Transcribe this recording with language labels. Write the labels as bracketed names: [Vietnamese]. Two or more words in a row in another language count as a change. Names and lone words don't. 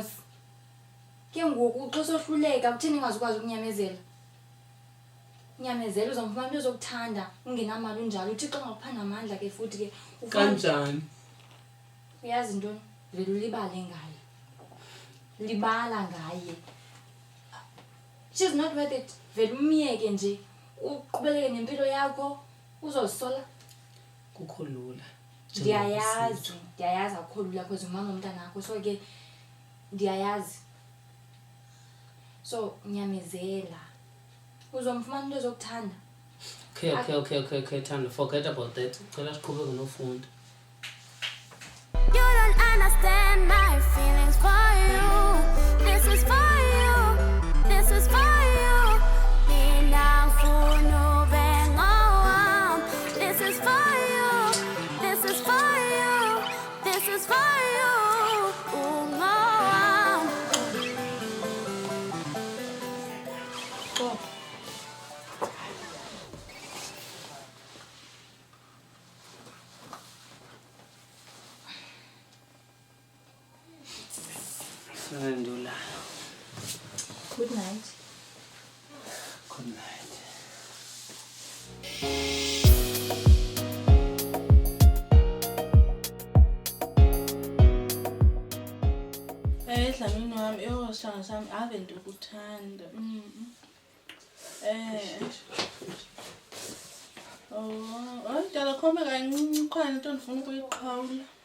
[Xhosa] Ke ngoku xa sohluleka kutheni ngazukwazi ukunyamezela? Nyamezela uzomfumana into ozokuthanda, ungenamali unjalo. Uthi xa ngakupha namandla ke futhi ke Kanjani? Uyazi ntoni? Vele ulibale ngaye. Libala ngaye. [English] She's not worth it. [Xhosa] Vele umyeke nje. Uqhubeleke nempilo yakho, uzosola. Kukho lula. Ndiyayazi akukho lula because umama umntana wakho, so ke ndiyayazi. So nyamezela. Uzomfumana into ozokuthanda. Okay, Thando, [English] forget about that. [Xhosa] Cela siqhubeke nofunda. [English] You don't understand my feelings for you. This is for you. This is for you. [Zulu] Mina ngifuna ube ngowami. [English] This is for you. This is for you. This is for you. Ungowami. Go. [Xhosa] Ndulala. [English] Good night. Good night. [Xhosa] Dlamini wami, sithanga sami ave ndikuthanda. Dala khombe kancinci khona into ndifuna ukuyiqhawula.